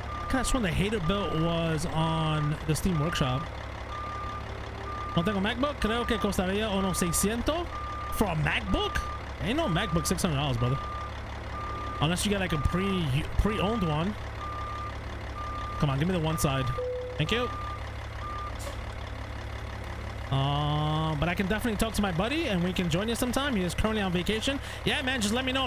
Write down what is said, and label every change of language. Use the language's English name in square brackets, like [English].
[English] That's when the hater build was on the Steam Workshop. [Spanish] No tengo MacBook. Creo que costaría unos 600 [English] for a MacBook. Ain't no MacBook $600, brother. Unless you get like a pre-owned one. Come on, give me the one side. Thank you. But I can definitely talk to my buddy and we can join you sometime. He is currently on vacation. Yeah, man, just let me know.